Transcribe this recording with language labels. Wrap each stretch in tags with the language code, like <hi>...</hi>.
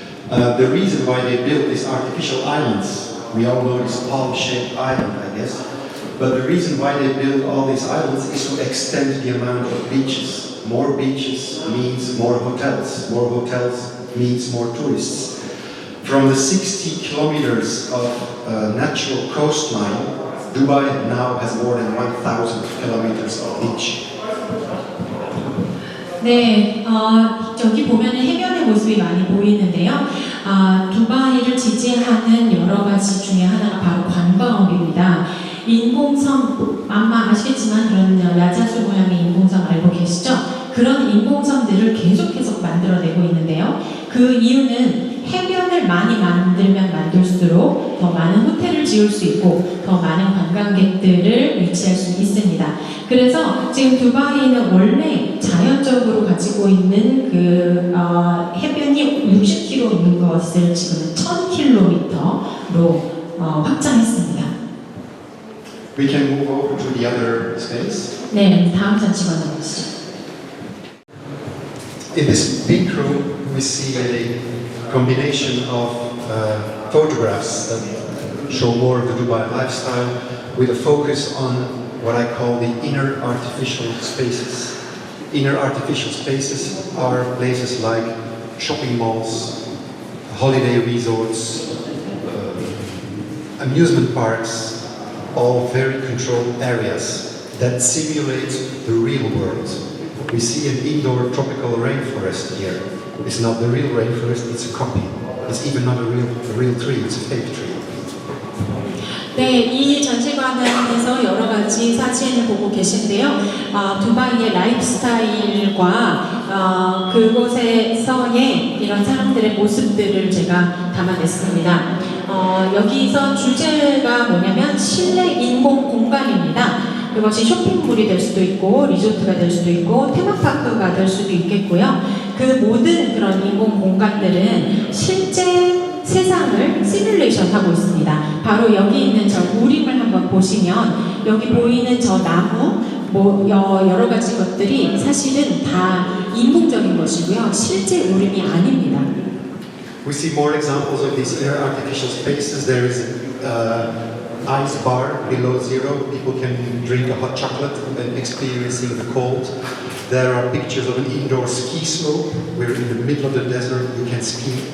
<en>The reason why they built these artificial islands, we all know this palm-shaped island, I guess, but the reason why they build all these islands is to extend the amount of beaches. More beaches means more hotels. More hotels means more tourists. From the 60 kilometers of natural coastline, Dubai now has more than 1,000 kilometers of beach.</en> <ko>네, 저기 보면은 해변의 모습이 많이 보이는데요. 두바이를 지지하는 여러 가지 중에 하나가 바로 관광업입니다. 인공섬, 아마 아시겠지만 그런 야자수 모양의 인공섬 알고 계시죠? 그런 인공섬들을 계속해서 만들어내고 있는데요. 그 이유는 해변을 많이 만들면 만들수록 더 많은 호텔을 지을 수 있고 더 많은 관광객들을 유치할 수 있습니다. 그래서 지금 두바이는 원래 자연적으로 가지고 있는 그 해변이 60km인 것을 지금 1000km로 확장했습니다.</ko> <en>We can move over to the other space.</en> <ko>네, 다음 전시관 넘어가시죠.</ko> <en>In this pink room, we see a combination of photographs that show more of the Dubai lifestyle with a focus on what I call the inner artificial spaces. Inner artificial spaces are places like shopping malls, holiday resorts, amusement parks, all very controlled areas that simulate the real world. We see an indoor tropical rainforest here. It's not the real rainforest, it's a copy. It's even not a real tree, it's a fake tree.</en> <ko>네, 이 전시관에서 여러 가지 사진을 보고 계신데요. 두바이의 라이프 스타일과 그곳에서의 이런 사람들의 모습들을 제가 담아냈습니다. 여기서 주제가 뭐냐면 실내 인공 공간입니다. 그것이 쇼핑몰이 될 수도 있고 리조트가 될 수도 있고 테마파크가 될 수도 있겠고요. 그 모든 그런 인공 공간들은 실제 세상을 시뮬레이션하고 있습니다. 바로 여기 있는 저 우림을 한번 보시면 여기 보이는 저 나무 여러 가지 것들이 사실은 다 인공적인 것이고요. 실제 우림이 아닙니다.</ko> <en>We see more examples of these inner artificial spaces. There is an ice bar below zero. People can drink a hot chocolate and experiencing the cold. There are pictures of an indoor ski slope where in the middle of the desert you can ski.</en>